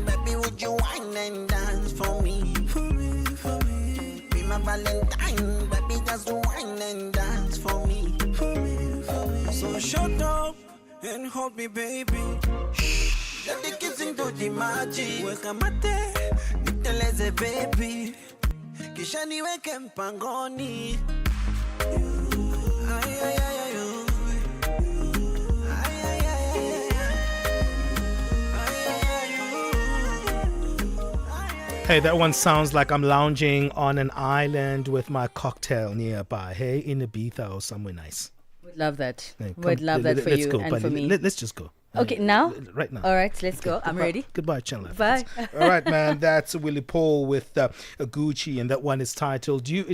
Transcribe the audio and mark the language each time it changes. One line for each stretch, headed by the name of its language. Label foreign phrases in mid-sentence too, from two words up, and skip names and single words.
English: Baby, would you wine and dance for me? For me. Be my Valentine. Baby, just wine and dance for me. For me. So shut up and hold me, baby. Let the kissing do the magic.
Swahili: Weka mate, niteleze baby. Kisha niweke mpangoni. Ay, ay, ay, ay, oh. Ay, ay, ay, ay, ay.
English: Hey, that one sounds like I'm lounging on an island with my cocktail nearby. Hey, in Ibiza or somewhere nice. Would love that. Hey, Would love that for let's you go, and buddy. for me. Let's just go. Okay, now? Right now. All right, let's go. I'm Goodbye. ready. Goodbye, Channel Bye. All right, man. That's Willie Paul with Gucci, and that one is titled You.